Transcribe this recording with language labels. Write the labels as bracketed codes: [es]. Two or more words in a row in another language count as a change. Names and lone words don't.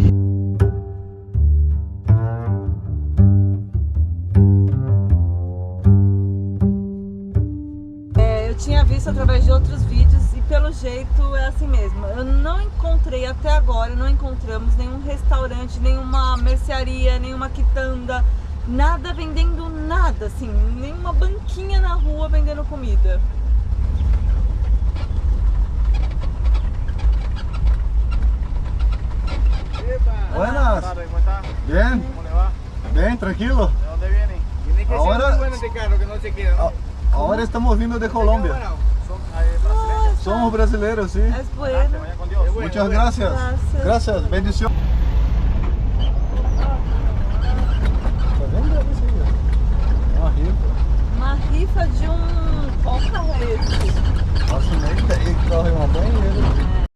[pt] Eu tinha visto através de outros vídeos e pelo jeito é assim mesmo. Eu não encontrei até agora, não encontramos nenhum restaurante, nenhuma mercearia, nenhuma quitanda, nada vendendo nada, assim, nenhuma banquinha na rua vendendo comida. [es] Buenas. ¿Cómo está? Bien. ¿Cómo le va? Bien, tranquilo. ¿De dónde vienen? Tiene que Ahora- ser muy bueno este carro, que no se quiera, ¿no? [pt] Ahora estamos vindo de Colômbia. [es] Bueno, son brasileños. [pt] Somos brasileiros, sí. [es] É bueno. Vaya con Dios. Muchas gracias. Gracias. Gracias, bendición. [pt] Tá vendo isso aí? Uma rifa. Uma rifa de qual carro é esse? Nossa, nem tem que corre uma banheira.